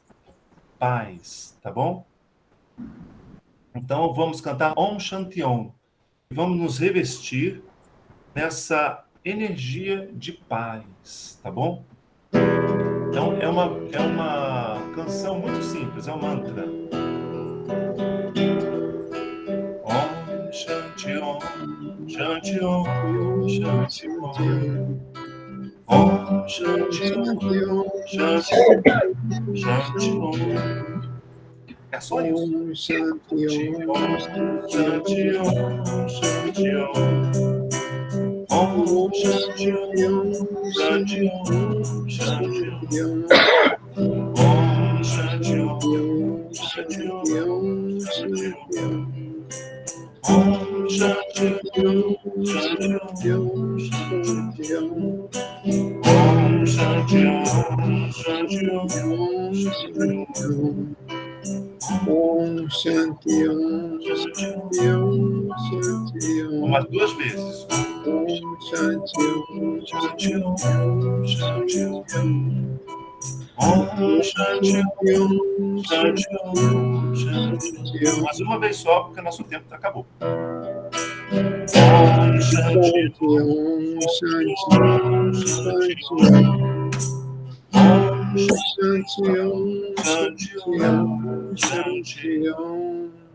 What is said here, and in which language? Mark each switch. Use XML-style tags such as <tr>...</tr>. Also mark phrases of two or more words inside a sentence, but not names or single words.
<pt>Paz, tá bom? Então vamos cantar</pt> <sa>Om Shanti Om.</sa> <pt>Vamos nos revestir nessa energia de paz, tá bom? Então é uma canção muito simples, é um mantra.</pt> <sa>Om Shanti Om, Shanti Om, Shanti Om. Om Shanti Om, Shanti Om, Shanti Om.</sa> <pt>É só isso.</pt> <sa>Om Shanti Om, Shanti Om, Shanti Om. Om Shanti Om, Shanti Om, Shanti Om. Om Shanti Om, Shanti Om, Shanti Om. Om Shanti Om, Shanti Om, Shanti Om. Om Shanti Om, Shanti Om, Shanti Om. Om Shanti Om, Shanti Om, Shanti Om.</sa> <pt>Umas 2 vezes.</pt> <sa>Om Shanti Om, Shanti Om, Shanti Om. Om Shanti Om, Shanti Om, Shanti Om.</sa> <pt>Mais uma vez só, porque nosso tempo acabou.</pt> <sa>Om Shanti Om, Shanti Om, Shanti Om. Om Shanti Om, Shanti Om, Shanti Om.</sa>